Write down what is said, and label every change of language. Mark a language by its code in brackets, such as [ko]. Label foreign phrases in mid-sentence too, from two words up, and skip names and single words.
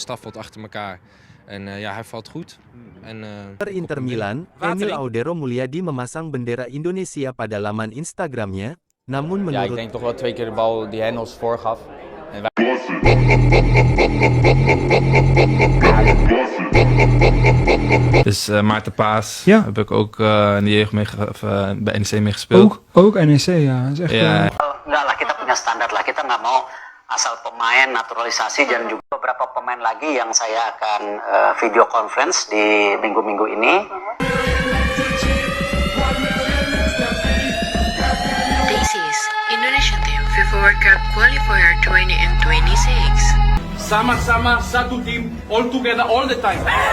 [nl] staf wat achter elkaar. En ja, hij valt goed. En, Inter Milan, [id] Emil Audero Mulyadi memasang bendera Indonesia pada laman Instagramnya, namun [nl] Ja, ik [id] menurut [nl] denk toch wel 2 keer de bal die Henels voorgaf. En wij... Dus Maarten Paas Ja. heb ik ook in de jeugd bij NEC mee gespeeld. Ook NEC, ja. Dat is echt, Ja. [id] Enggak lah, kita punya standar lah. Kita nggak mau asal pemain naturalisasi dan juga beberapa pemain lagi yang saya akan [en] video conference [id] di minggu-minggu ini. [en] This is Indonesian Team FIFA World Cup Qualifier 2026. [id] Sama-sama satu tim, [en] all together all the time.